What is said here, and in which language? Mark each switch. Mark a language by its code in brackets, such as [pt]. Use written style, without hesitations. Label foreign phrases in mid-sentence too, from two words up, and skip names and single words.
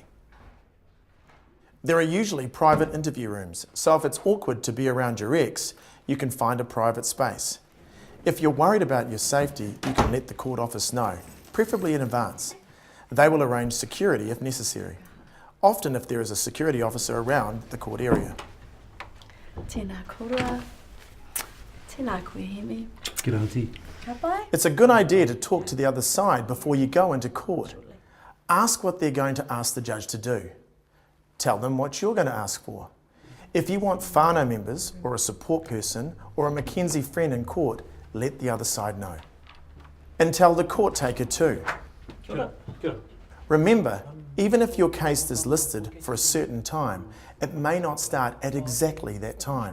[en] There are usually private interview rooms, so if it's awkward to be around your ex, you can find a private space. If you're worried about your safety, you can let the court office know, preferably in advance. They will arrange security if necessary, often if there is a security officer around the court area. [mi] Tēnā korua. Tēnā koe Hemi. [en] Good auntie. [mi] Ka pai? [en] It's a good idea to talk to the other side before you go into court. Ask what they're going to ask the judge to do. Tell them what you're going to ask for. If you want whānau members or a support person or a Mackenzie friend in court, let the other side know. And tell the court taker too. Remember, even if your case is listed for a certain time, it may not start at exactly that time.